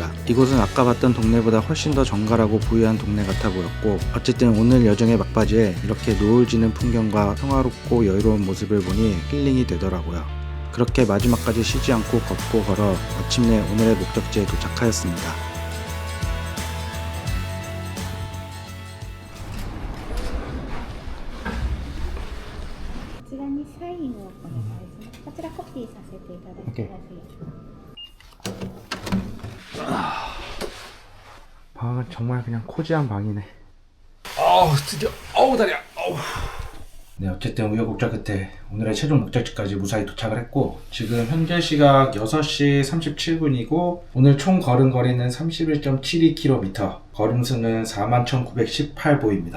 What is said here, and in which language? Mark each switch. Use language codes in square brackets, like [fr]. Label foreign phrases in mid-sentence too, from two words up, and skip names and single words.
[ko] 이곳은 아까 봤던 동네보다 훨씬 더 정갈하고 부유한 동네 같아 보였고, 어쨌든 오늘 여정의 막바지에 이렇게 노을 지는 풍경과 평화롭고 여유로운 모습을 보니 힐링이 되더라고요. 그렇게 마지막까지 쉬지 않고 걷고 걸어 마침내 오늘의 목적지에 도착하였습니다. [ja] こちらにサインをお願いします。こちらコピーさせていただきます。 [ko] 방은 정말 그냥 코지한 방이네. 아우, 드디어. 아우, 다리야. 아우. 네, 어쨌든 우여곡절 끝에 오늘의 최종 목적지까지 무사히 도착을 했고, 지금 현재 시각 6시 37분이고 오늘 총 걸은 거리는 31.72km, 걸음수는 41,918보입니다.